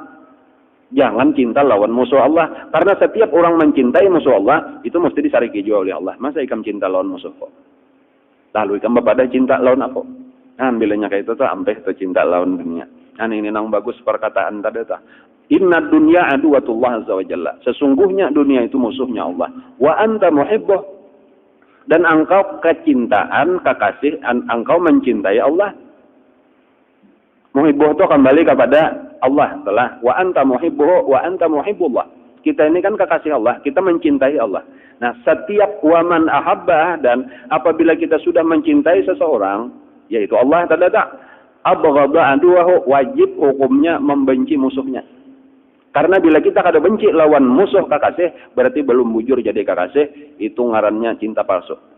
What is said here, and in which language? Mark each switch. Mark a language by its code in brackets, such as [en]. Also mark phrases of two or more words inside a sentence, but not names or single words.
[bjn] Jangan cinta lawan musuh Allah. Karena setiap orang mencintai musuh Allah itu mesti disariki juga oleh Allah. Masa ikam cinta lawan musuh kok? Lalu ikam pada cinta lawan apa? Bilangnya kayak itu tuh ampe itu cinta lawan dunia. Ini nang bagus perkataan tadi tuh. [ar] Inna dunya aduwatullah azza wa jalla. [id] Sesungguhnya dunia itu musuhnya Allah. [ar] Wa anta muhibbuh. [id] Dan engkau kecintaan, kekasih, engkau mencintai Allah. Muhibbuh itu kembali kepada Allah. [ar] Telah wa anta muhibbuh wa anta muhibbullah. [id] Kita ini kan kekasih Allah, kita mencintai Allah. Nah, setiap [ar] waman ahabbah [id] dan apabila kita sudah mencintai seseorang, yaitu Allah tadada, [ar] abghadha aduwahu, [id] wajib hukumnya membenci musuhnya. [bjn] Karena bila kita kada benci lawan musuh kekasih, berarti belum bujur jadi kekasih, itu ngarannya cinta palsu.